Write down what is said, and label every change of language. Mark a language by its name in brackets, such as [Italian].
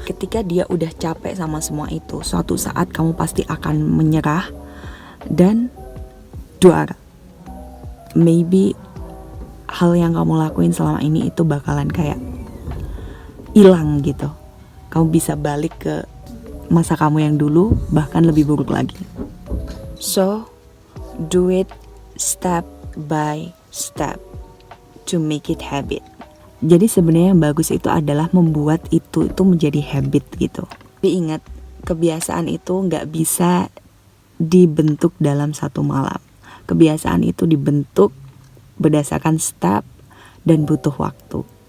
[Indonesian] Ketika dia udah capek sama semua itu, suatu saat kamu pasti akan menyerah dan juara. Maybe hal yang kamu lakuin selama ini itu bakalan kayak hilang gitu. Kamu bisa balik ke masa kamu yang dulu, bahkan lebih buruk lagi. [English] So, do it step by step to make it habit. [Indonesian] Jadi sebenarnya yang bagus itu adalah membuat itu menjadi habit gitu. Tapi ingat, kebiasaan itu nggak bisa dibentuk dalam satu malam. Kebiasaan itu dibentuk berdasarkan step dan butuh waktu.